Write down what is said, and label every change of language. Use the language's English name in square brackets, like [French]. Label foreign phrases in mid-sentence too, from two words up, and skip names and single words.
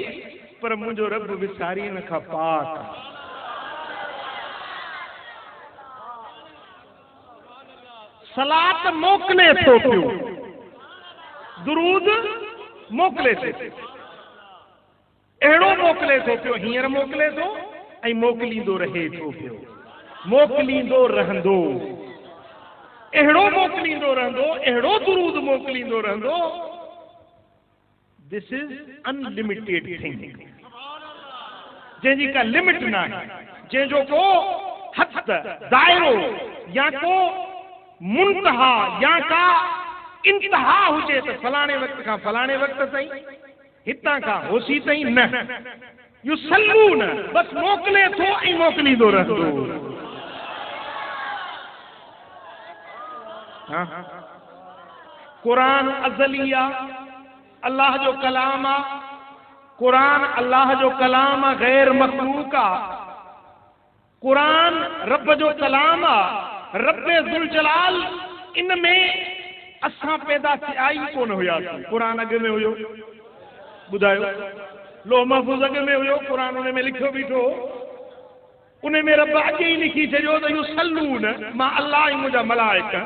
[Sindhi] पर मुंहिंजो रब विसारी न खां पाक। सलात मोकिले थो पियो, दुरूद मोकिले थो। अहिड़ो मोकिले थो पियो, हींअर मोकिले थो ऐं मोकिलींदो रहे थो पियो, मोकिलींदो रहंदो। अहिड़ो मोकिलींदो रहंदो, अहिड़ो दुरूद मोकिलींदो रहंदो। [English] this is unlimited thing, [Sindhi] जंहिंजी का लिमिट न आहे, जंहिंजो को हद, दायरो या को मुंतहा या का इंतहा हुजे त फलाणे वक़्त खां फलाणे वक़्त ताईं, हितां खां होसी ताईं न। युसल्लून बस मोकिले थो ऐं मोकिलींदो रहंदो। हाँ, कुरान अज़ली आ, अल्लाह जो कलाम आ। कुरान अल्लाह जो कलाम आ, गैर मखलूक आ। कुरान रब जो कलाम आ, रब्बे ज़ुल जलाल। इनमें असां पैदा थिया ई कोन हुयासीं। कुरान अॻ में हुयो, ॿुधायो, लोह महफूज़ अॻ में हुयो, कुरान उन में लिखियो बीठो। उन में रब अॻ ई लिखी छॾियो त युसल्लून, मां अल्लाह ऐं मुंहिंजा मलाइका।